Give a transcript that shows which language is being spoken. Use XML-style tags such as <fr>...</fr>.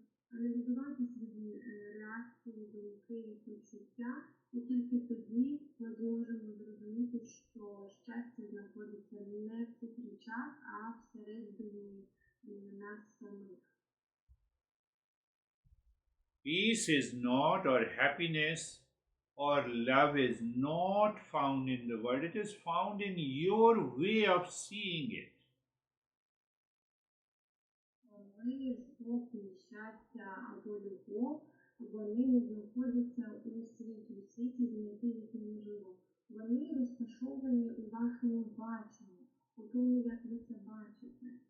<uk>аналізувати свої реакції, думки, почуття, і тільки тоді ми зможемо зрозуміти, що щастя знаходиться не в цих речах, а всередині нас самих.</uk> <en>Peace is not, or happiness or love is not found in the world, it is found in your way of seeing it.</en> <uk>Мир, спокій, щастя або любов, вони не знаходяться у світі, знайти їх неможливо. Вони розташовані у вашому баченні, у тому, як ви це бачите.</uk>